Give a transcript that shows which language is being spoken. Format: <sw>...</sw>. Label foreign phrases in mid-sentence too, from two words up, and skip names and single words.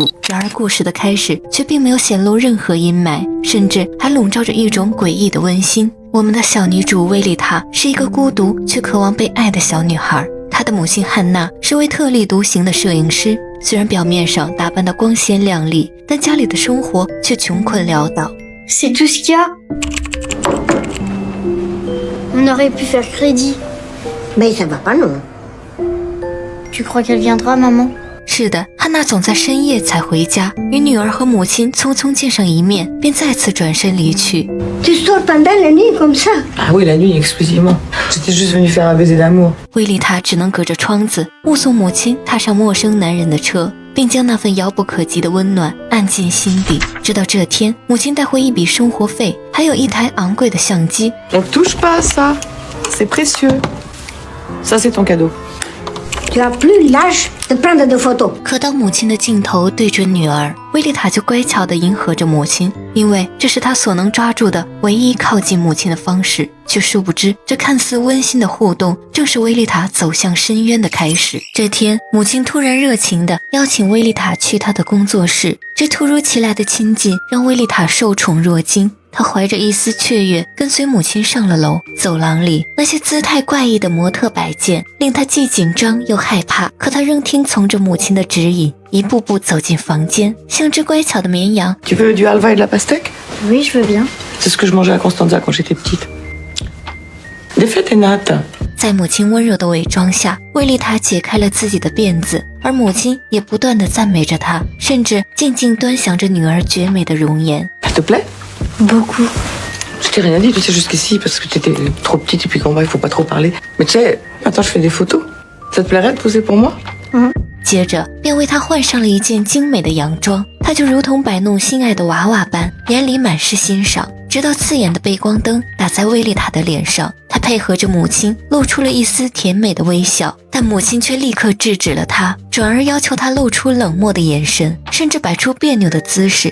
<zh>然而故事的开始却并没有显露任何阴霾，甚至还笼罩着一种诡异的温馨。我们的小女主薇丽塔是一个孤独却渴望被爱的小女孩，她的母亲汉娜是位特立独行的摄影师，虽然表面上打扮得光鲜亮丽，但家里的生活却穷困潦倒。</zh> <fr>C'est tout ce qu'il y a. On aurait pu faire crédit. Mais ça va pas, non. Tu crois qu'elle viendra, maman?</fr> <zh>是的，汉娜总在深夜才回家，与女儿和母亲匆匆见上一面，便再次转身离去。</zh> <fr>Tu sors pendant la nuit comme ça? Ah oui, la nuit exclusivement. J'étais juste venue faire un baiser d'amour.</fr> <zh>薇丽塔只能隔着窗子目送母亲踏上陌生男人的车，并将那份遥不可及的温暖按进心底。直到这天，母亲带回一笔生活费，还有一台昂贵的相机。</zh> <fr>On touche pas à ça. C'est précieux. Ça, c'est ton cadeau. Tu as plus l'âge de prendre des photos.</fr> <zh>可当母亲的镜头对准女儿，薇丽塔就乖巧地迎合着母亲，因为这是她所能抓住的唯一靠近母亲的方式。却殊不知，这看似温馨的互动，正是薇丽塔走向深渊的开始。这天，母亲突然热情地邀请薇丽塔去她的工作室，这突如其来的亲近让薇丽塔受宠若惊。她怀着一丝雀跃，跟随母亲上了楼。走廊里那些姿态怪异的模特摆件，令她既紧张又害怕。可她仍听从着母亲的指引，一步步走进房间，像只乖巧的绵羊。</zh> <fr>Tu veux du halva et de la pastèque? Oui, je veux bien. C'est ce que je mangeais à Constanza quand j'étais petite. Des fêtes et nattes.</fr> <zh>在母亲温柔的伪装下，薇丽塔解开了自己的辫子，而母亲也不断地赞美着她，甚至静静端详着女儿绝美的容颜。</zh> <fr>Ça te plaît? Beaucoup. Je t'ai rien dit, tu sais, jusqu'ici, parce que t'étais trop petite et puis qu'en bas, il faut pas trop parler. Mais tu sais, attends, je fais des photos. Ça te plairait de poser pour moi?</fr> <zh>接着便为她换上了一件精美的洋装，她就如同摆弄心爱的娃娃般，眼里满是欣赏。直到刺眼的背光灯打在薇丽塔的脸上，她配合着母亲露出了一丝甜美的微笑，但母亲却立刻制止了她，转而要求她露出冷漠的眼神，甚至摆出别扭的姿势。</zh>